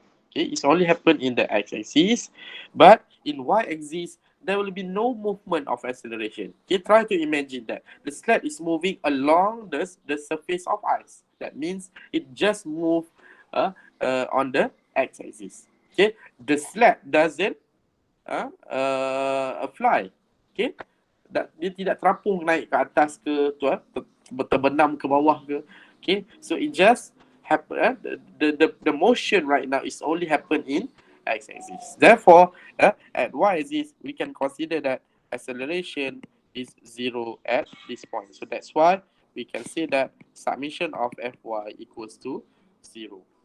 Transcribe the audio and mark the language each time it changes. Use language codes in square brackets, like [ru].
[en] Okay, it's only happen in the x-axis, but in y-axis there will be no movement of acceleration. Okay, try to imagine that the sled is moving along the surface of ice. That means it just move on the x-axis. Okay, the sled doesn't a fly. [id] Okay, dia tidak terapung naik ke atas ke terbenam ke bawah ke. [en] Okay, so it just happen. The motion right now is only happen in x-axis. Therefore, at y-axis we can consider that acceleration is 0 at this point. So that's why we can say that summation of fy equals to 0.